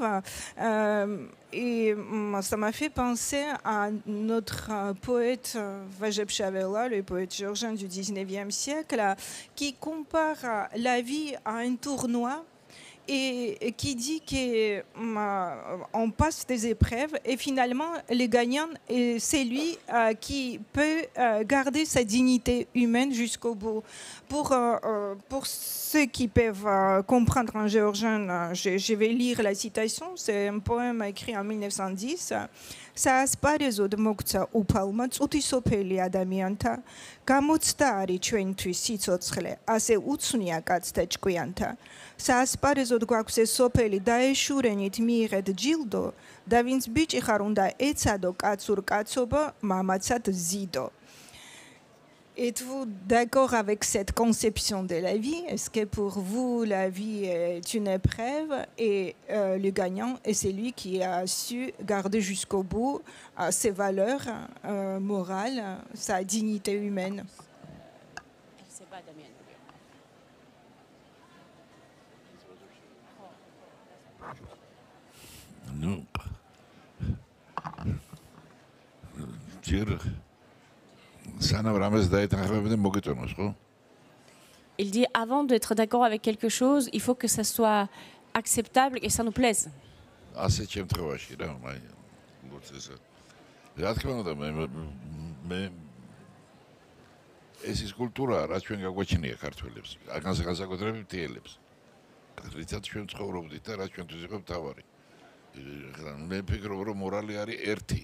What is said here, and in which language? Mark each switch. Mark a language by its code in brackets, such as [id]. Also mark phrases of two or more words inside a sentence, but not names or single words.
[fr] Et ça m'a fait penser à notre poète Vajeb Shavela, le poète géorgien du 19e siècle, qui compare la vie à un tournoi et qui dit qu'on passe des épreuves et finalement le gagnant c'est lui qui peut garder sa dignité humaine jusqu'au bout. Pour ceux qui peuvent comprendre en géorgien, je vais lire la citation, c'est un poème écrit en 1910. [ka] Საასპარეზოდ მოგცა უფალმა წუთი სოფელი ადამიანთა გამოცდა არის ჩვენთვის სიცოცხლე ასე უცნია კაცთა ჭკვიანთა საასპარეზოდ გვაქვს ეს სოფელი დაეშურენით მიიღეთ ჯილდო და ვინც ბიჭი ხარ უნდა ეცადო კაცურ კაცობა მამაცად ზიდო. [fr] Êtes-vous d'accord avec cette conception de la vie? Est-ce que pour vous, la vie est une épreuve et le gagnant est celui qui a su garder jusqu'au bout ses valeurs morales, sa dignité humaine? Non. Dire. Il dit avant d'être d'accord avec quelque chose, il faut que ça soit acceptable et ça nous plaise. [ka] ეს ის კულტურაა, რაც ჩვენ გაგვაჩნია ქართველებს. განსაკუთრებით მთიელებს. რითაც ჩვენ ცხოვრობდით და რაც ჩვენთვის იყო მთავარი. მე ვფიქრობ, რომ მორალი არის ერთი.